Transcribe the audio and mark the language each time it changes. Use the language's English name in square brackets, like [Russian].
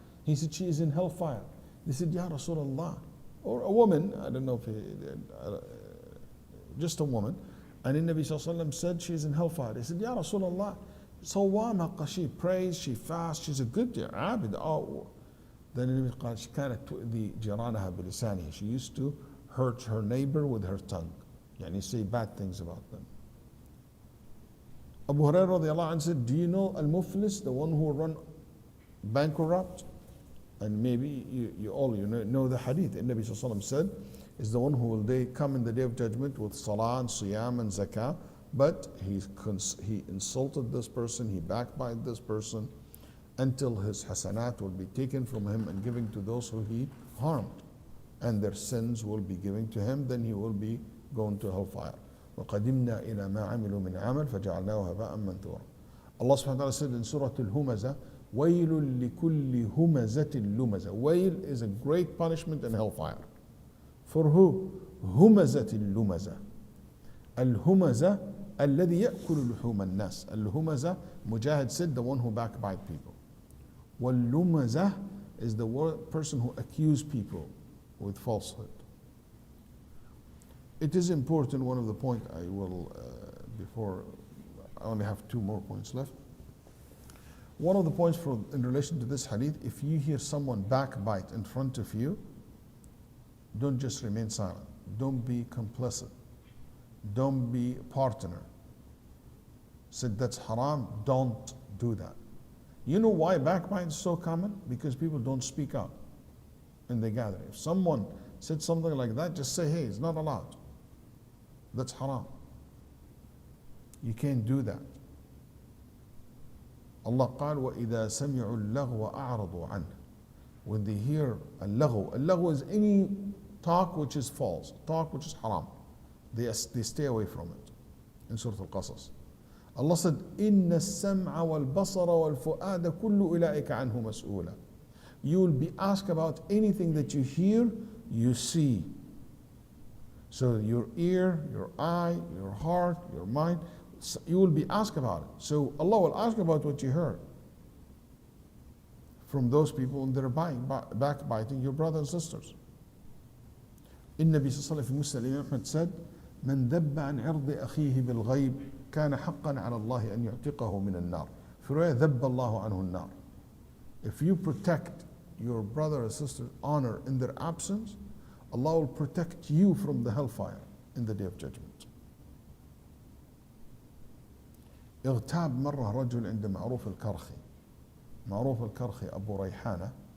[English] He said she is in hellfire. They said, Ya Rasulullah, or a woman, I don't know if just a woman. And in Nabi sallallahu alaihi wasallam said she is in hellfire. They said, Ya Rasulullah, صوامة, she prays, she fasts, she's a good abid. Then [Arabic] Nabi قال [English] she [Arabic] كانت تؤذي جيرانها بلسانها. [English] She used to hurt her neighbor with her tongue. Yani say bad things about them. Abu Hurairah radiallahu anhu said, do you know Al-Muflis, the one who will run bankrupt? And maybe you all know the hadith. And Nabi sallallahu alaihi wasallam said, is the one who will come in the day of judgment with salah and siyam and zakah, but he insulted this person, he backbited this person, until his hasanat will be taken from him and given to those who he harmed, and their sins will be given to him. Then he will be going to hellfire. [Arabic] وَقَدِمْنَا إِلَى مَا عَمِلُوا مِنْ عَمَلٍ فَجَعَلْنَاهُ هَبَاءً مَنْثُورًا. [English] Allah subhanahu wa ta'ala said in Surah Al-Humazah, [Arabic] وَيْلٌ لِكُلِّ هُمَزَةٍ لُمَزَةٍ. [English] Wail is a great punishment in hellfire. For who? [Arabic] هُمَزَةٍ لُمَزَةٍ. Al-Humazah الذي يأكل لحوم الناس. [English] Al-Humazah, Mujahid said, the one who backbite people. Wal-Lumazah is the person who accuse people with falsehood. It is important, one of the points I will, before, I only have 2 more points left. One of the points in relation to this hadith, if you hear someone backbite in front of you, don't just remain silent. Don't be complicit. Don't be a partner. Said that's haram, don't do that. You know why backbite is so common? Because people don't speak up in the gathering. If someone said something like that, just say, hey, it's not allowed. That's haram. You can't do that. [Arabic] Allah قال وَإِذَا سَمِعُوا اللَّغْوَ أَعْرَضُوا عَنْهُ. [English] when they hear al-laghu is any talk which is false, talk which is haram. They stay away from it. In Surah Al-Qasas, Allah said, [Arabic] "Inna as-sam'a wal-basara wal-fu'ada kullu ulaika anhu mas'ula." [English] You will be asked about anything that you hear, you see. So your ear, your eye, your heart, your mind, you will be asked about it. So Allah will ask about what you heard from those people and they're backbiting your brothers and sisters. [Arabic] النبي صلى الله عليه وسلم في مسند الإمام أحمد [English] said, [Arabic] من ذب عن عرض أخيه بالغيب كان حقا على الله أن يعتقه من النار. في رواية ذب الله عنه النار. [English] If you protect your brother or sister's honor in their absence, Allah will protect you from the hellfire in the day of judgment. [Arabic] اغتاب مرة رجل عند معروف الكرخي. معروف الكرخي أبو ريحانة.